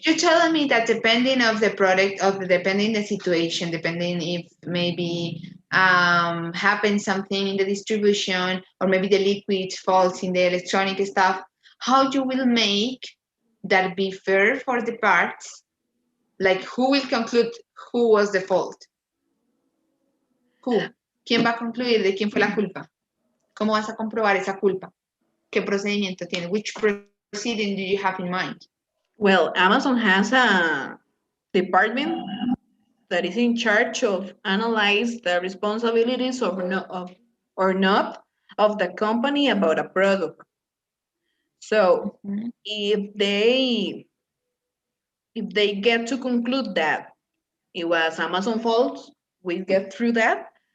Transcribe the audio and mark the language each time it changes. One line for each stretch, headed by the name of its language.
English: You're telling me that depending of the product, depending the situation, depending if maybe happens something in the distribution or maybe the liquid falls in the electronic stuff, how you will make that be fair for the parts? Like who will conclude who was the fault? Who?
Spanish: ¿Quién va a concluir de quién fue la culpa? ¿Cómo vas a comprobar esa culpa? ¿Qué procedimiento tiene?
English: Which proceeding do you have in mind? Well, Amazon has a department that is in charge of analyze the responsibilities or not of the company about a product. So if they get to conclude that it was Amazon fault, we get through that.